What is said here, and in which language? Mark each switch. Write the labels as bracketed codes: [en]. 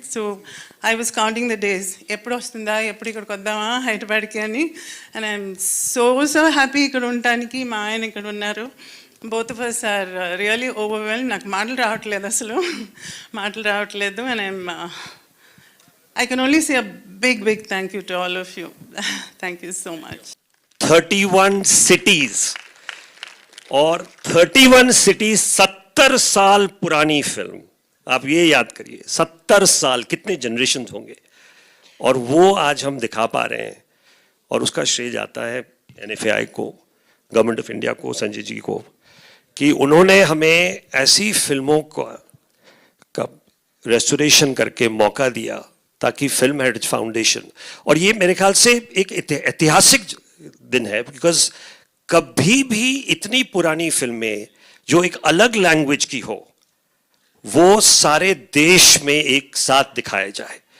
[en] so I was counting the days, [te] ఎప్పుడు వస్తుందా, ఎప్పుడు ఇక్కడికి వద్దామా హైదరాబాద్కి అని. [en] and I'm so happy [te] ఇక్కడ ఉండటానికి. మా ఆయన ఇక్కడ ఉన్నారు. [en] Both of us are really overwhelm. [te] నాకు మాటలు రావట్లేదు, అసలు మాటలు రావట్లేదు. [en] And I can only say a big thank you to all of you. Thank you so much. [hi] 31 cities और 31 cities 70 साल पुरानी फिल्म. आप ये याद करिए, 70 साल, कितने जनरेशन होंगे, और वो आज हम दिखा पा रहे हैं. और उसका श्रेय जाता है NFAI को, गवर्नमेंट ऑफ इंडिया को, संजय जी को, कि उन्होंने हमें ऐसी फिल्मों का रेस्टोरेशन करके मौका दिया ताकि फिल्म हेरिटेज फाउंडेशन, और ये मेरे ख्याल से एक ऐतिहासिक दिन है, बिकॉज कभी भी इतनी पुरानी फिल्में जो एक अलग लैंग्वेज की हो वो सारे देश में एक साथ दिखाए जाए.